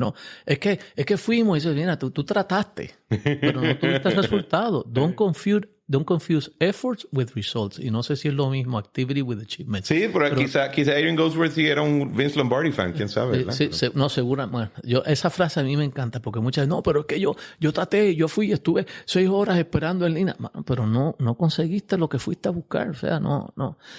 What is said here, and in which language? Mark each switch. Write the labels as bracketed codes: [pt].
[es] No, es que fuimos y dices, mira, tú trataste, pero no tuviste resultado. [en] Don't confuse efforts with results. [es] Y no sé si es lo mismo, [en] activity with achievement. [es] Sí, pero quizá Adrian Goldsworthy era un Vince Lombardi fan, quién sabe. Sí, no, segura. Bueno, esa frase a mí me encanta, porque muchas veces, no, pero es que yo traté, yo fui y estuve 6 horas esperando en línea, pero no conseguiste lo que fuiste a buscar. O sea, no.